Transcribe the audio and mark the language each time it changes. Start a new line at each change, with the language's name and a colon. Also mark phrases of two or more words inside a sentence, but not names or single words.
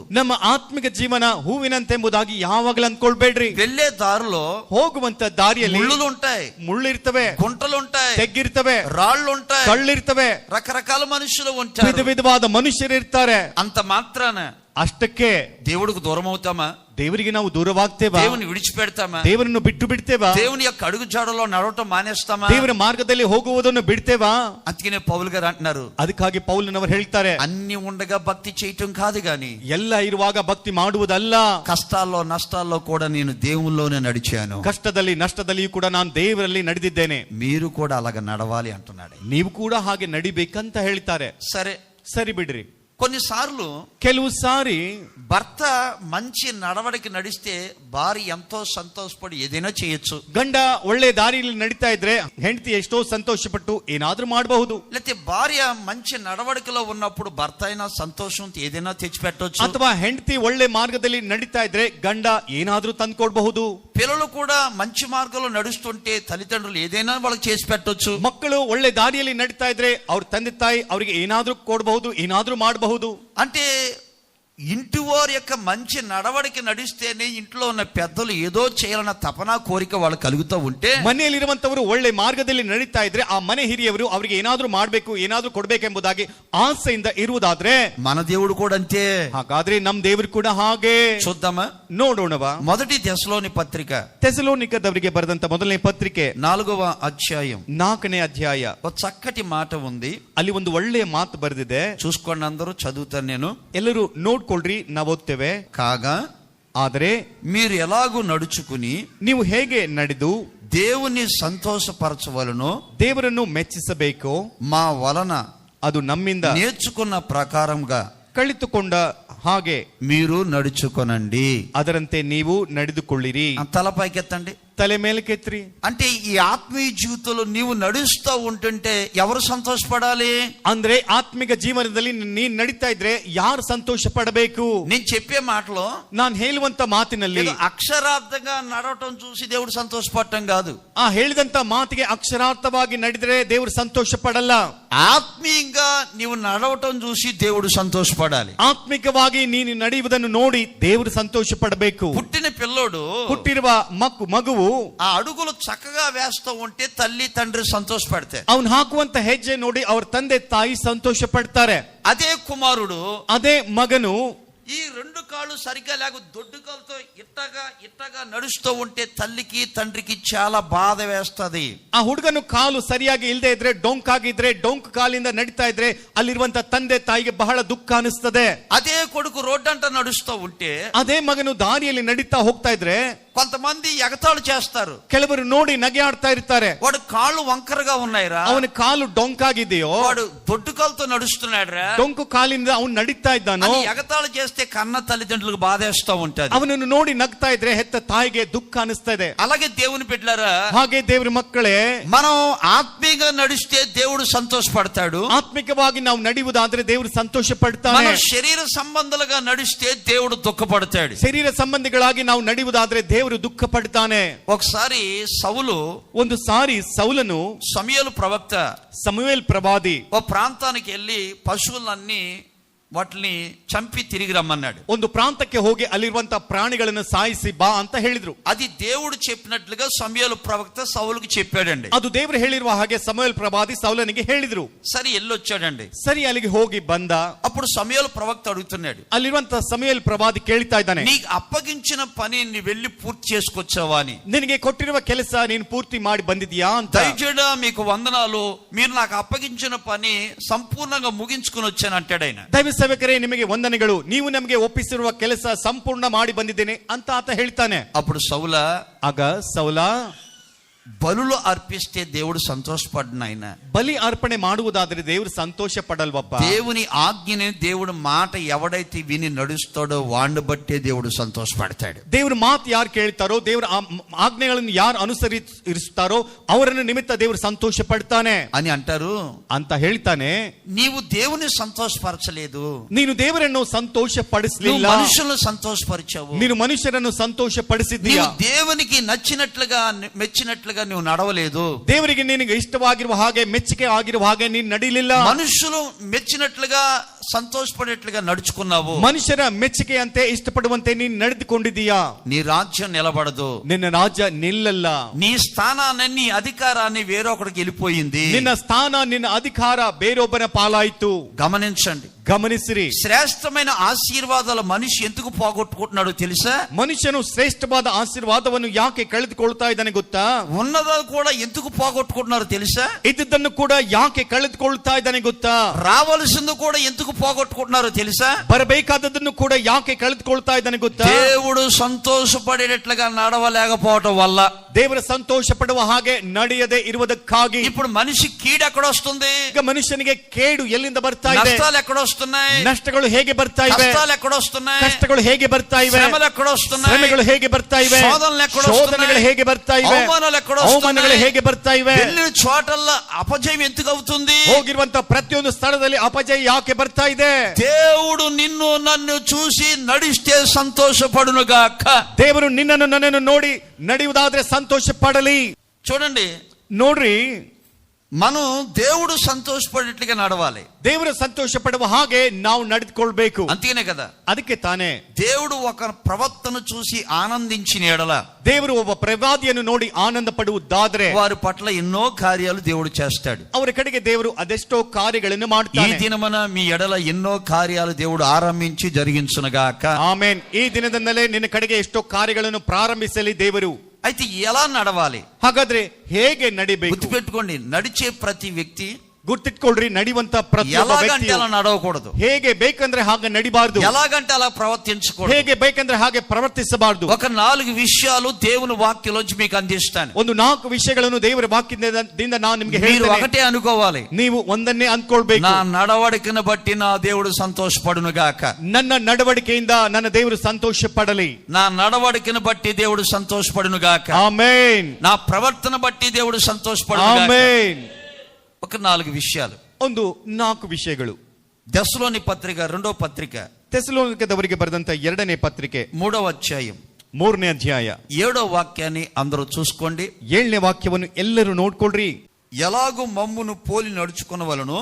Kannada: ನಮ್ಮ ಆತ್ಮಿಕ ಜೀವನ ಹೂವಿನಂತೆಂಬುದಾಗಿ ಯಾವಾಗಲೂ ಅಂದ್ಕೊಳ್ಬೇಡ್ರಿ.
Telugu: వెళ్లే దారిలో
Kannada: ಹೋಗುವಂತ ದಾರಿಯಲ್ಲಿ
Telugu: ముళ్ళులు ఉంటాయి,
Kannada: ಮುಳ್ಳಿರ್ತವೆ,
Telugu: గుంటలు ఉంటాయి,
Kannada: ತೆಗ್ಗಿರ್ತವೆ,
Telugu: రాళ్ళు ఉంటాయి,
Kannada: ಕಳ್ಳಿರ್ತವೆ,
Telugu: రకరకాల మనుషులు
Kannada: ವಿಧ
Telugu: ఉంటారు.
Kannada: ವಿಧವಾದ ಮನುಷ್ಯರಿರ್ತಾರೆ.
Telugu: అంత మాత్రాన
Kannada: ಅಷ್ಟಕ್ಕೆ
Telugu: దేవుడికి దూరం అవుతామా?
Kannada: ದೇವರಿಗೆ ನಾವು ದೂರವಾಗ್ತೇವಾ?
Telugu: దేవుని విడిచిపెడతామా?
Kannada: ದೇವರನ್ನು ಬಿಟ್ಟು ಬಿಡ್ತೇವಾ?
Telugu: దేవుని యొక్క అడుగు జాడలో నడవటం మానేస్తామా?
Kannada: ದೇವರ ಮಾರ್ಗದಲ್ಲಿ ಹೋಗುವುದನ್ನು ಬಿಡ್ತೇವಾ?
Telugu: అందుకనే పౌలు గారు అంటున్నారు,
Kannada: ಅದಕ್ಕಾಗಿ ಪೌಲನವರು ಹೇಳ್ತಾರೆ,
Telugu: అన్ని ఉండగా భక్తి చేయటం కాదు గాని,
Kannada: ಎಲ್ಲ ಇರುವಾಗ ಭಕ್ತಿ ಮಾಡುವುದಲ್ಲ,
Telugu: కష్టాల్లో నష్టాల్లో కూడా నేను దేవుల్లోనే నడిచాను,
Kannada: ಕಷ್ಟದಲ್ಲಿ ನಷ್ಟದಲ್ಲಿಯೂ ಕೂಡ ನಾನು ದೇವರಲ್ಲಿ ನಡೆದಿದ್ದೇನೆ,
Telugu: మీరు కూడా అలాగ నడవాలి అంటున్నాడు.
Kannada: ನೀವು ಕೂಡ ಹಾಗೆ ನಡಿಬೇಕಂತ ಹೇಳ್ತಾರೆ.
Telugu: సరే,
Kannada: ಸರಿ ಬಿಡ್ರಿ.
Telugu: కొన్నిసార్లు
Kannada: ಕೆಲವು ಸಾರಿ
Telugu: భర్త మంచి నడవడికి నడిస్తే భార్య ఎంతో సంతోషపడి ఏదైనా చేయొచ్చు.
Kannada: ಗಂಡ ಒಳ್ಳೆ ದಾರಿಯಲ್ಲಿ ನಡೀತಾ ಇದ್ರೆ ಹೆಂಡತಿ ಎಷ್ಟೋ ಸಂತೋಷಪಟ್ಟು ಏನಾದ್ರೂ ಮಾಡಬಹುದು.
Telugu: లేకపోతే భార్య మంచి నడవడికలో ఉన్నప్పుడు భర్త అయినా సంతోషం ఏదైనా తెచ్చిపెట్టవచ్చు.
Kannada: ಅಥವಾ ಹೆಂಡತಿ ಒಳ್ಳೆ ಮಾರ್ಗದಲ್ಲಿ ನಡೀತಾ ಇದ್ರೆ ಗಂಡ ಏನಾದ್ರೂ ತಂದ್ಕೊಡ್ಬಹುದು.
Telugu: పిల్లలు కూడా మంచి మార్గంలో నడుస్తుంటే తల్లిదండ్రులు ఏదైనా వాళ్ళకి చేసి పెట్టొచ్చు.
Kannada: ಮಕ್ಕಳು ಒಳ್ಳೆ ದಾರಿಯಲ್ಲಿ ನಡೀತಾ ಇದ್ರೆ ಅವ್ರ ತಂದೆ ತಾಯಿ ಅವರಿಗೆ ಏನಾದ್ರೂ ಕೊಡಬಹುದು, ಏನಾದ್ರೂ ಮಾಡಬಹುದು.
Telugu: అంటే ఇంటి వారి యొక్క మంచి నడవడికి నడిస్తేనే ఇంట్లో ఉన్న పెద్దలు ఏదో చేయాలన్న తపన కోరిక వాళ్ళు కలుగుతూ ఉంటే,
Kannada: ಮನೆಯಲ್ಲಿರುವಂತವರು ಒಳ್ಳೆ ಮಾರ್ಗದಲ್ಲಿ ನಡೀತಾ ಇದ್ರೆ ಆ ಮನೆ ಹಿರಿಯವರು ಅವರಿಗೆ ಏನಾದ್ರೂ ಮಾಡ್ಬೇಕು, ಏನಾದ್ರೂ ಕೊಡ್ಬೇಕೆಂಬುದಾಗಿ ಆಸೆಯಿಂದ ಇರುವುದಾದ್ರೆ,
Telugu: మన దేవుడు కూడా అంతే.
Kannada: ಹಾಗಾದ್ರೆ ನಮ್ ದೇವರು ಕೂಡ ಹಾಗೆ.
Telugu: చూద్దామా?
Kannada: ನೋಡೋಣವಾ?
Telugu: మొదటి దశలోని పత్రిక
Kannada: ಥೆಸಲೋನಿಕದವರಿಗೆ ಬರೆದಂತ ಮೊದಲನೇ ಪತ್ರಿಕೆ
Telugu: 4వ అధ్యాయం
Kannada: 4ನೇ ಅಧ್ಯಾಯ.
Telugu: ఒక చక్కటి మాట ఉంది,
Kannada: ಅಲ್ಲಿ ಒಂದು ಒಳ್ಳೆಯ ಮಾತು ಬರೆದಿದೆ.
Telugu: చూసుకోండి, అందరూ చదువుతాను నేను.
Kannada: ಎಲ್ಲರೂ ನೋಡ್ಕೊಳ್ರಿ, ನಾವು ಓದ್ತೇವೆ.
Telugu: కాగా
Kannada: ಆದರೆ
Telugu: మీరు ఎలాగూ నడుచుకుని
Kannada: ನೀವು ಹೇಗೆ ನಡೆದು
Telugu: దేవుని సంతోషపరచవలనో
Kannada: ದೇವರನ್ನು ಮೆಚ್ಚಿಸಬೇಕು,
Telugu: మా వలన
Kannada: ಅದು ನಮ್ಮಿಂದ
Telugu: నేర్చుకున్న ప్రకారంగా
Kannada: ಕಲಿತುಕೊಂಡ ಹಾಗೆ
Telugu: మీరు నడుచుకొనండి.
Kannada: ಅದರಂತೆ ನೀವು ನಡೆದುಕೊಳ್ಳಿರಿ.
Telugu: తల పైకెత్తండి,
Kannada: ತಲೆ ಮೇಲೆ ಕೆತ್ರಿ.
Telugu: అంటే ఈ ఆత్మీయ జీవితంలో నీవు నడుస్తూ ఉంటుంటే ఎవరు సంతోషపడాలి?
Kannada: ಅಂದ್ರೆ ಆತ್ಮಿಕ ಜೀವನದಲ್ಲಿ ನೀನ್ ನಡೀತಾ ಇದ್ರೆ ಯಾರು ಸಂತೋಷ ಪಡಬೇಕು?
Telugu: నేను చెప్పే మాటలో
Kannada: ನಾನು ಹೇಳುವಂತ ಮಾತಿನಲ್ಲಿ
Telugu: ఏదో అక్షరార్థంగా నడవటం చూసి దేవుడు సంతోషపడటం కాదు.
Kannada: ಆ ಹೇಳಿದಂತ ಮಾತಿಗೆ ಅಕ್ಷರಾರ್ಥವಾಗಿ ನಡೆದ್ರೆ ದೇವರು ಸಂತೋಷ ಪಡಲ್ಲ.
Telugu: ఆత్మీయంగా నీవు నడవటం చూసి దేవుడు సంతోషపడాలి.
Kannada: ಆತ್ಮಿಕವಾಗಿ ನೀನು ನಡೆಯುವುದನ್ನು ನೋಡಿ ದೇವರು ಸಂತೋಷ ಪಡಬೇಕು.
Telugu: పుట్టిన పిల్లోడు
Kannada: ಹುಟ್ಟಿರುವ ಮಗುವು
Telugu: ఆ అడుగులు చక్కగా వేస్తూ ఉంటే తల్లి తండ్రి సంతోషపడతారు.
Kannada: ಅವನು ಹಾಕುವಂತ ಹೆಜ್ಜೆ ನೋಡಿ ಅವ್ರ ತಂದೆ ತಾಯಿ ಸಂತೋಷ ಪಡ್ತಾರೆ.
Telugu: అదే కుమారుడు
Kannada: ಅದೇ ಮಗನು
Telugu: ఈ రెండు కాళ్ళు సరిగ్గా లేక దొడ్డు కాలుతో ఇట్టగా నడుస్తూ ఉంటే తల్లికి తండ్రికి చాలా బాధ వేస్తది.
Kannada: ಆ ಹುಡುಗನು ಕಾಲು ಸರಿಯಾಗಿ ಇಲ್ಲದೆ ಇದ್ರೆ ಡೊಂಕಾಗಿದ್ರೆ ಡೊಂಕ್ ಕಾಲಿಂದ ನಡೀತಾ ಇದ್ರೆ ಅಲ್ಲಿರುವಂತ ತಂದೆ ತಾಯಿಗೆ ಬಹಳ ದುಃಖ ಅನಿಸ್ತದೆ.
Telugu: అదే కొడుకు రోడ్డంట నడుస్తూ ఉంటే,
Kannada: ಅದೇ ಮಗನು ದಾರಿಯಲ್ಲಿ ನಡೀತಾ ಹೋಗ್ತಾ ಇದ್ರೆ
Telugu: కొంతమంది ఎగతాళి చేస్తారు.
Kannada: ಕೆಲವರು ನೋಡಿ ನಗೆ ಆಡ್ತಾ ಇರ್ತಾರೆ.
Telugu: వాడు కాళ్ళు వంకరగా ఉన్నాయిరా,
Kannada: ಅವನ ಕಾಲು ಡೊಂಕಾಗಿದೆಯೋ,
Telugu: వాడు దొడ్డు కాలుతో నడుస్తున్నాడురా,
Kannada: ಡೊಂಕು ಕಾಲಿಂದ ಅವನು ನಡೀತಾ ಇದ್ದಾನೋ,
Telugu: ఎగతాళి చేస్తే కన్న తల్లిదండ్రులకు బాధేస్తూ ఉంటది.
Kannada: ಅವನನ್ನು ನೋಡಿ ನಗ್ತಾ ಇದ್ರೆ ಹೆತ್ತ ತಾಯಿಗೆ ದುಃಖ ಅನಿಸ್ತಾ ಇದೆ.
Telugu: అలాగే దేవుని బిడ్డలారా,
Kannada: ಹಾಗೆ ದೇವ್ರ ಮಕ್ಕಳೇ,
Telugu: మనం ఆత్మీయంగా నడిస్తే దేవుడు సంతోషపడతాడు.
Kannada: ಆತ್ಮಿಕವಾಗಿ ನಾವು ನಡೆಯುವುದಾದ್ರೆ ದೇವರು ಸಂತೋಷ ಪಡ್ತಾನೆ.
Telugu: మన శరీర సంబంధాలుగా నడిస్తే దేవుడు దుఃఖపడతాడు.
Kannada: ಶರೀರ ಸಂಬಂಧಿಗಳಾಗಿ ನಾವು ನಡೆಯುವುದಾದ್ರೆ ದೇವರು ದುಃಖ ಪಡ್ತಾನೆ.
Telugu: ఒకసారి సౌలు,
Kannada: ಒಂದು ಸಾರಿ ಸೌಲನು
Telugu: సమూయేలు ప్రవక్త
Kannada: ಸಮುವೇಲ್ ಪ್ರವಾದಿ
Telugu: ఓ ప్రాంతానికి వెళ్ళి పశువులన్నీ వాటిని చంపి తిరిగి రమ్మన్నాడు.
Kannada: ಒಂದು ಪ್ರಾಂತಕ್ಕೆ ಹೋಗಿ ಅಲ್ಲಿರುವಂತ ಪ್ರಾಣಿಗಳನ್ನು ಸಾಯಿಸಿ ಬಾ ಅಂತ ಹೇಳಿದ್ರು.
Telugu: అది దేవుడు చెప్పినట్లుగా సమూయేలు ప్రవక్త సౌలుకి చెప్పాడండి.
Kannada: ಅದು ದೇವರು ಹೇಳಿರುವ ಹಾಗೆ ಸಮುವೇಲ್ ಪ್ರವಾದಿ ಸೌಲನಿಗೆ ಹೇಳಿದ್ರು.
Telugu: సరే వెళ్ళొచ్చాడండి.
Kannada: ಸರಿ ಅಲ್ಲಿಗೆ ಹೋಗಿ ಬಂದ.
Telugu: అప్పుడు సమూయేలు ప్రవక్త అడుగుతున్నాడు,
Kannada: ಅಲ್ಲಿರುವಂತ ಸಮುವೇಲ್ ಪ್ರವಾದಿ ಕೇಳ್ತಾ ಇದ್ದಾನೆ,
Telugu: నీకు అప్పగించిన పని నీ వెళ్ళి పూర్తి చేసుకొచ్చావా అని.
Kannada: ನಿನಗೆ ಕೊಟ್ಟಿರುವ ಕೆಲಸ ನೀನು ಪೂರ್ತಿ ಮಾಡಿ ಬಂದಿದ್ಯಾ ಅಂತ.
Telugu: దయచేసి మీకు వందనాలు, మీరు నాకు అప్పగించిన పని సంపూర్ణంగా ముగించుకుని వచ్చాను అంటాడు ఆయన.
Kannada: ದೈವ ಸೇವಕರೇ, ನಿಮಗೆ ವಂದನೆಗಳು, ನೀವು ನಮಗೆ ಒಪ್ಪಿಸಿರುವ ಕೆಲಸ ಸಂಪೂರ್ಣ ಮಾಡಿ ಬಂದಿದ್ದೇನೆ ಅಂತ ಆತ ಹೇಳ್ತಾನೆ.
Telugu: అప్పుడు సౌల,
Kannada: ಆಗ ಸೌಲ,
Telugu: బలులు అర్పిస్తే దేవుడు సంతోషపడ్డాడు. ఆయన
Kannada: ಬಲಿ ಅರ್ಪಣೆ ಮಾಡುವುದಾದ್ರೆ ದೇವರು ಸಂತೋಷ ಪಡಲ್ವಪ್ಪ.
Telugu: దేవుని ఆజ్ఞని, దేవుడి మాట ఎవడైతే విని నడుస్తాడో వాడిని బట్టే దేవుడు సంతోషపడతాడు.
Kannada: ದೇವ್ರ ಮಾತು ಯಾರು ಕೇಳ್ತಾರೋ, ದೇವರ ಆಜ್ಞೆಗಳನ್ನು ಯಾರು ಅನುಸರಿಸ್ತಾರೋ ಅವರನ್ನು ನಿಮಿತ್ತ ದೇವರು ಸಂತೋಷ ಪಡ್ತಾನೆ
Telugu: అని అంటారు.
Kannada: ಅಂತ ಹೇಳ್ತಾನೆ.
Telugu: నీవు దేవుని సంతోషపరచలేదు,
Kannada: ನೀನು ದೇವರನ್ನು ಸಂತೋಷ
Telugu: నువ్వు
Kannada: ಪಡಿಸಲಿಲ್ಲ,
Telugu: మనుషులను సంతోషపరిచావు.
Kannada: ನೀನು ಮನುಷ್ಯರನ್ನು ಸಂತೋಷ ಪಡಿಸಿದ್ದೀಯ.
Telugu: నీవు దేవునికి నచ్చినట్లుగా మెచ్చినట్లుగా నువ్వు నడవలేదు.
Kannada: ದೇವರಿಗೆ ನಿನಗೆ ಇಷ್ಟವಾಗಿರುವ ಹಾಗೆ, ಮೆಚ್ಚುಗೆ ಆಗಿರುವ ಹಾಗೆ ನೀನು ನಡೀಲಿಲ್ಲ.
Telugu: మనుషులు మెచ్చినట్లుగా సంతోషపడేట్లుగా నడుచుకున్నావు.
Kannada: ಮನುಷ್ಯರ ಮೆಚ್ಚುಗೆಯಂತೆ ಇಷ್ಟಪಡುವಂತೆ ನೀನು ನಡೆದುಕೊಂಡಿದ್ದೀಯಾ.
Telugu: నీ రాజ్యం నిలబడదు,
Kannada: ನಿನ್ನ ರಾಜ್ಯ ನಿಲ್ಲಲ್ಲ.
Telugu: నీ స్థానాన్ని, నీ అధికారాన్ని వేరొకడికి వెళ్ళిపోయింది.
Kannada: ನಿನ್ನ ಸ್ಥಾನ, ನಿನ್ನ ಅಧಿಕಾರ ಬೇರೊಬ್ಬನ ಪಾಲಾಯಿತು.
Telugu: గమనించండి,
Kannada: ಗಮನಿಸಿರಿ.
Telugu: శ్రేష్టమైన ఆశీర్వాదాలు మనిషి ఎందుకు పోగొట్టుకుంటున్నాడో తెలుసా?
Kannada: ಮನುಷ್ಯನು ಶ್ರೇಷ್ಠವಾದ ಆಶೀರ್ವಾದವನ್ನು ಯಾಕೆ ಕಳೆದುಕೊಳ್ತಾ ಇದ್ದಾನೆ ಗೊತ್ತಾ?
Telugu: ఉన్నదా కూడా ఎందుకు పోగొట్టుకుంటున్నారో తెలుసా?
Kannada: ಇದ್ದದ್ದನ್ನು ಕೂಡ ಯಾಕೆ ಕಳೆದುಕೊಳ್ತಾ ಇದ್ದಾನೆ ಗೊತ್ತಾ?
Telugu: రావాల్సింది కూడా ఎందుకు పోగొట్టుకుంటున్నారో తెలుసా?
Kannada: ಬರಬೇಕಾದದ್ದನ್ನು ಕೂಡ ಯಾಕೆ ಕಳೆದುಕೊಳ್ತಾ ಇದ್ದಾನೆ ಗೊತ್ತಾ?
Telugu: దేవుడు సంతోషపడేటట్లుగా నడవలేకపోవటం వల్ల,
Kannada: ದೇವರ ಸಂತೋಷ ಪಡುವ ಹಾಗೆ ನಡೆಯದೆ ಇರುವುದಕ್ಕಾಗಿ.
Telugu: ఇప్పుడు మనిషి కీడు ఎక్కడొస్తుంది?
Kannada: ಈಗ ಮನುಷ್ಯನಿಗೆ ಕೇಡು ಎಲ್ಲಿಂದ ಬರ್ತಾ ಇದೆ?
Telugu: నష్టాలు ఎక్కడొస్తున్నాయి?
Kannada: ನಷ್ಟಗಳು ಹೇಗೆ ಬರ್ತಾ ಇವೆ?
Telugu: కష్టాలు ఎక్కడొస్తున్నాయి?
Kannada: ಕಷ್ಟಗಳು ಹೇಗೆ ಬರ್ತಾ ಇವೆ?
Telugu: శ్రమలు ఎక్కడొస్తున్నాయి?
Kannada: ಶ್ರಮೆಗಳು ಹೇಗೆ ಬರ್ತಾ ಇವೆ?
Telugu: శోధనలు ఎక్కడొస్తున్నాయి?
Kannada: ಶೋಧನೆಗಳು ಹೇಗೆ ಬರ್ತಾ ಇವೆ?
Telugu: అవమానాలు ఎక్కడొస్తున్నాయి?
Kannada: ಅವಮಾನಗಳು ಹೇಗೆ ಬರ್ತಾ ಇವೆ?
Telugu: వెళ్ళిన చోటల్లో అపజయం ఎందుకు అవుతుంది?
Kannada: ಹೋಗಿರುವಂತ ಪ್ರತಿಯೊಂದು ಸ್ಥಳದಲ್ಲಿ ಅಪಜಯ ಯಾಕೆ ಬರ್ತಾ ಇದೆ?
Telugu: దేవుడు నిన్ను నన్ను చూసి నడిస్తే సంతోషపడునుగాక.
Kannada: ದೇವರು ನಿನ್ನನ್ನು ನನ್ನನ್ನು ನೋಡಿ ನಡೆಯುವುದಾದ್ರೆ ಸಂತೋಷ ಪಡಲಿ.
Telugu: చూడండి,
Kannada: ನೋಡ್ರಿ,
Telugu: మనం దేవుడు సంతోషపడేట్లుగా నడవాలి.
Kannada: ದೇವರು ಸಂತೋಷ ಪಡುವ ಹಾಗೆ ನಾವು ನಡೆದುಕೊಳ್ಬೇಕು.
Telugu: అంతేనే కదా.
Kannada: ಅದಕ್ಕೆ ತಾನೇ
Telugu: దేవుడు ఒక ప్రవర్తన చూసి ఆనందించిన ఎడల,
Kannada: ದೇವರು ಒಬ್ಬ ಪ್ರವಾದಿಯನ್ನು ನೋಡಿ ಆನಂದ ಪಡುವುದಾದ್ರೆ
Telugu: వారి పట్ల ఎన్నో కార్యాలు దేవుడు చేస్తాడు.
Kannada: ಅವರ ಕಡೆಗೆ ದೇವರು ಅದೆಷ್ಟೋ ಕಾರ್ಯಗಳನ್ನು
Telugu: ఈ
Kannada: ಮಾಡ್ತಾನೆ.
Telugu: దినమన మీ ఎడల ఎన్నో కార్యాలు దేవుడు ఆరంభించి జరిగించునుగాక.
Kannada: ಆಮೇನ್. ಈ ದಿನದಿಂದಲೇ ನಿನ್ನ ಕಡೆಗೆ ಎಷ್ಟೋ ಕಾರ್ಯಗಳನ್ನು ಪ್ರಾರಂಭಿಸಲಿ ದೇವರು.
Telugu: అయితే ఎలా నడవాలి?
Kannada: ಹಾಗಾದ್ರೆ ಹೇಗೆ ನಡಿಬೇಕು?
Telugu: గుర్తుపెట్టుకోండి, నడిచే ప్రతి వ్యక్తి
Kannada: ಗುರ್ತಿಟ್ಕೊಳ್ರಿ, ನಡೆಯುವಂತ ಪ್ರತಿಯೊಬ್ಬ
Telugu: ఎలాగంటే
Kannada: ವ್ಯಕ್ತಿಯು
Telugu: అలా నడవకూడదు,
Kannada: ಹೇಗೆ ಬೇಕಂದ್ರೆ ಹಾಗೆ ನಡಿಬಾರ್ದು,
Telugu: ఎలాగంటే అలా ప్రవర్తించకూడదు.
Kannada: ಹೇಗೆ ಬೇಕಂದ್ರೆ ಹಾಗೆ ಪ್ರವರ್ತಿಸಬಾರ್ದು.
Telugu: ఒక 4 విషయాలు దేవుని వాక్యంలోంచి మీకు అందిస్తాను.
Kannada: ಒಂದು 4 ವಿಷಯಗಳನ್ನು ದೇವರ ವಾಕ್ಯದಿಂದ ನಾನು ನಿಮಗೆ
Telugu: మీరు
Kannada: ಹೇಳ್ತೇನೆ.
Telugu: ఒకటే అనుకోవాలి,
Kannada: ನೀವು ಒಂದನ್ನೇ ಅಂದ್ಕೊಳ್ಬೇಕು.
Telugu: నా నడవడికను బట్టి నా దేవుడు సంతోషపడును గాక.
Kannada: ನನ್ನ ನಡವಳಿಕೆಯಿಂದ ನನ್ನ ದೇವರು ಸಂತೋಷ ಪಡಲಿ.
Telugu: నా నడవడికను బట్టి దేవుడు సంతోషపడును గాక.
Kannada: ಆಮೇನ್.
Telugu: నా ప్రవర్తన బట్టి దేవుడు సంతోషపడును గాక.
Kannada: ಆಮೇನ್.
Telugu: ఒక 4 విషయాలు.
Kannada: ಒಂದು 4 ವಿಷಯಗಳು.
Telugu: దశలోని పత్రిక 2వ పత్రిక
Kannada: ಥೆಸಲೋನಿಕದವರಿಗೆ ಬರೆದಂತ 2ನೇ ಪತ್ರಿಕೆ
Telugu: 3వ అధ్యాయం
Kannada: 3ನೇ ಅಧ್ಯಾಯ
Telugu: 7వ వాక్యాన్ని అందరూ చూసుకోండి.
Kannada: 7ನೇ ವಾಕ್ಯವನ್ನು ಎಲ್ಲರೂ ನೋಡ್ಕೊಳ್ರಿ.
Telugu: ఎలాగూ మమ్మును పోలి నడుచుకునవలనో